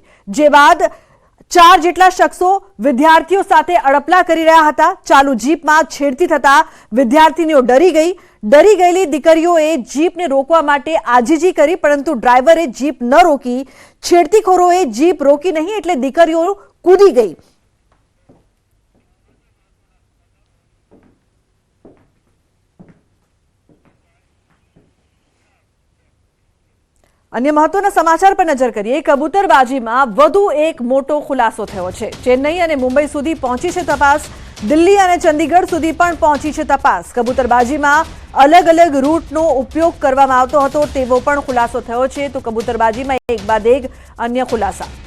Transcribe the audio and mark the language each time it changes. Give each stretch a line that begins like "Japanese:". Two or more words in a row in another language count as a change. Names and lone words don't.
Gujarati: જે બાદ 4 જેટલા શખ્સો વિદ્યાર્થીઓ સાથે અડપલા કરી રહ્યા હતા। ચાલુ જીપમાં છેડતી થતા વિદ્યાર્થીનીઓ ડરી ગઈ। ડરી ગયેલી દીકરીઓએ જીપને રોકવા માટે આજીજી કરી પરંતુ ડ્રાઈવરે જીપ ન રોકી। છેડતીખોરોએ જીપ રોકી નહીં એટલે દીકરીઓ કૂદી ગઈ। અન્ય મહત્વના સમાચાર પર નજર કરીએ। कबूतरबाजीमां વધુ એક મોટો ખુલાસો થયો છે। ચેન્નઈ અને મુંબઈ સુધી પહોંચી છે તપાસ। દિલ્હી અને ચંદીગઢ સુધી પણ પહોંચી છે તપાસ। કબૂતરબાજીમાં અલગ અલગ રૂટનો ઉપયોગ કરવામાં આવતો હતો તેવો પણ ખુલાસો થયો છે। તો કબૂતરબાજીમાં એક બાદ એક અન્ય ખુલાસા।